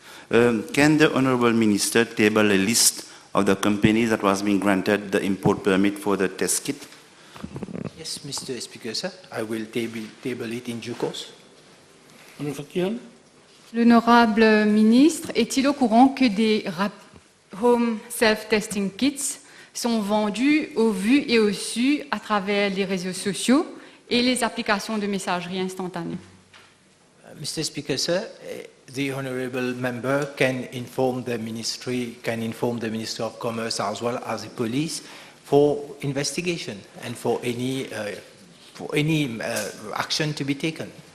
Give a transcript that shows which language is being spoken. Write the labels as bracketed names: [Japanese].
[English] Can the Honourable Minister table a list of the companies that was being granted the import permit for the test kit? Yes, Mr. Speaker, sir. I will table it in due course. [French] L'honorable ministre est-il au courant que des [English] home self-testing kits [French] sont vendus au vu et au su à travers les réseaux sociaux et les applications de messagerie instantanée? [English] Mr. Speaker, sir, the honourable member can inform the Ministry of Commerce as well as the police for investigation and for any action to be taken.